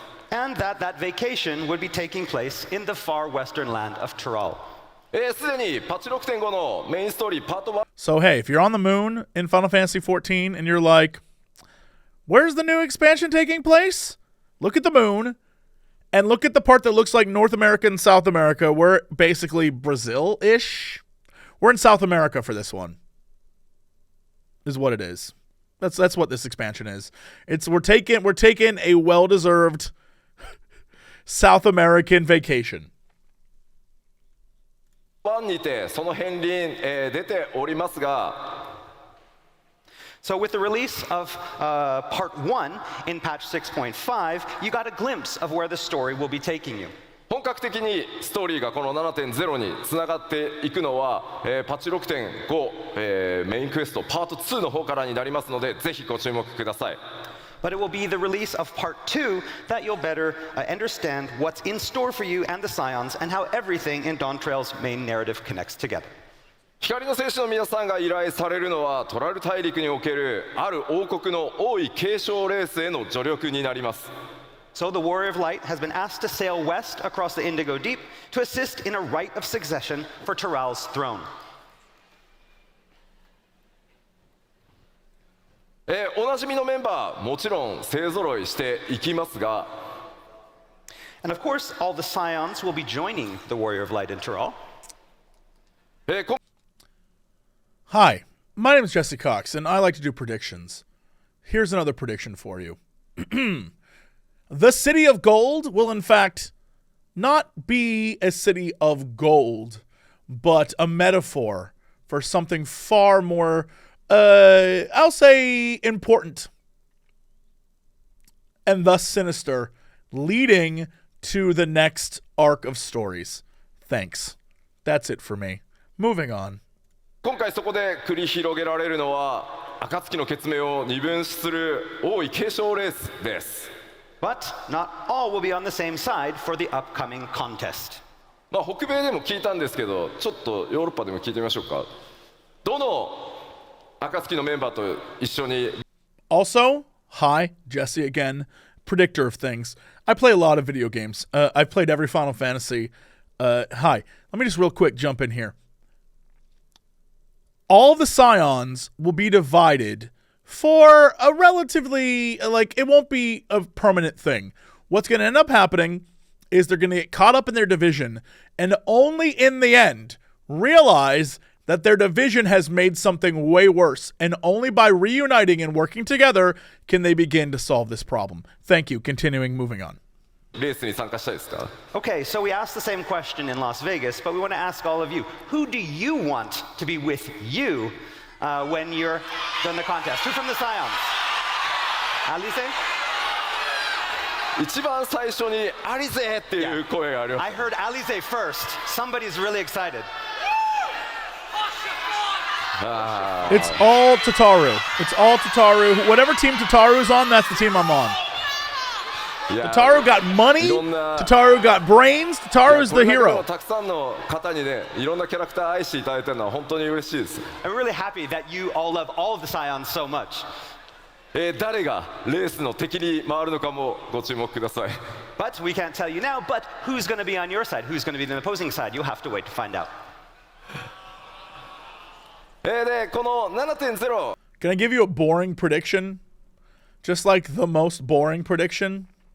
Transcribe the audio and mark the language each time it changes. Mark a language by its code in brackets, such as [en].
[en] And that vacation would be taking place in the far western land of Tyrol. [ja] すでにパッチ 6.5 のメインストーリーパート1 [en] So, hey, if you're on the moon in Final Fantasy XIV and you're like, where's the new expansion taking place? Look at the moon and look at the part that looks like North America and South America. We're basically Brazil-ish. We're in South America for this one, is what it is. That's what this expansion is. We're taking a well-deserved South American vacation. [ja] にてその片鱗、出ておりますが [en] So with the release of Part 1 in patch 6.5, you got a glimpse of where the story will be taking you. [ja] 本格的にストーリーがこの 7.0 につながっていくのは、パッチ 6.5、メインクエストパート2の方からになりますのでぜひご注目ください。 [en] But it will be the release of Part 2 that you'll better understand what's in store for you and the Scions and how everything in Dawn Trail's main narrative connects together. [ja] 光の戦士の皆さんが依頼されるのはトラル大陸におけるある王国の王位継承レースへの助力になります。 [en] So the Warrior of Light has been asked to sail west across the Indigo Deep to assist in a rite of succession for Tyral's throne. [ja] おなじみのメンバーもちろん勢ぞろいしていきますが [en] And of course, all the Scions will be joining the Warrior of Light in Tyral. Hi, my name is Jesse Cox, and I like to do predictions. Here's another prediction for you. The City of Gold will, in fact, not be a city of gold, but a metaphor for something far more, I'll say, important, and thus sinister, leading to the next arc of stories. Thanks. That's it for me. Moving on. [ja] 今回そこで繰り広げられるのは暁の決命を二分する王位継承レースです。 [en] But not all will be on the same side for the upcoming contest. [ja] まあ北米でも聞いたんですけど、ちょっとヨーロッパでも聞いてみましょうか。どの暁のメンバーと一緒に [en] Also, hi, Jesse again, predictor of things. I play a lot of video games. I've played every Final Fantasy. Hi, let me just real quick jump in here. All the Scions will be divided for a relatively, it won't be a permanent thing. What's going to end up happening is they're going to get caught up in their division and only in the end realize that their division has made something way worse. And only by reuniting and working together can they begin to solve this problem. Thank you. Continuing, moving on. [ja] レースに参加したいですか？ [en] Okay, so we asked the same question in Las Vegas, but we want to ask all of you, who do you want to be with you when you're in the contest? Who from the Scions? Alize? [ja] 一番最初にアリゼっていう声があります。 [en] I heard Alize first. Somebody's really excited. It's all Tataru. It's all Tataru. Whatever team Tataru's on, that's the team I'm on. Tataru got money. Tataru got brains. Tataru's the hero. [ja] たくさんの方にね、いろんなキャラクター愛していただいてるのは本当に嬉しいです。 [en] I'm really happy that you all love all of the Scions so much. [ja] 誰がレースの敵に回るのかもご注目ください。 [en] But we can't tell you now, but who's going to be on your side? Who's going to be the opposing side? You'll have to wait to find out. [ja] でこの 7.0 [en] Can I give you a boring prediction? Just like the most boring prediction?